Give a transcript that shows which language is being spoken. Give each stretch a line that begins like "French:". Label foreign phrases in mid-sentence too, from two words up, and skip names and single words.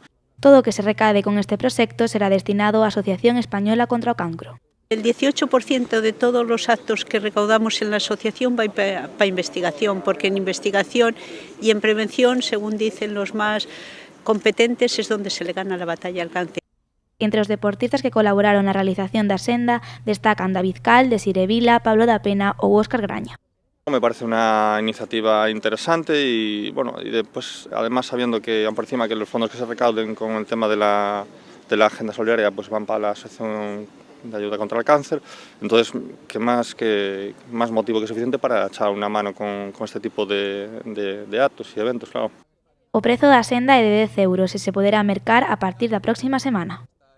Galician: Todo o que se recade con este proxecto será destinado á Asociación Española contra o Cancro.
Spanish: El 18% de todos los actos que recaudamos en la asociación va para investigación, porque en investigación y en prevención, según dicen los más competentes, es donde se le gana la batalla al cáncer.
Galician: Entre os deportistas que colaboraron na realización da senda destacan David Cal, Desire Vila, Pablo da Pena ou Óscar Graña.
Spanish: Me parece una iniciativa interesante y bueno, y después además sabiendo que por encima que los fondos que se recauden con el tema de la agenda solidaria pues van para la asociación de ayuda contra el cáncer, entonces qué más motivo que suficiente para echar una mano con este tipo de actos y eventos, claro.
Galician: O prezo da senda é de 10 € e se poderá mercar a partir da próxima semana.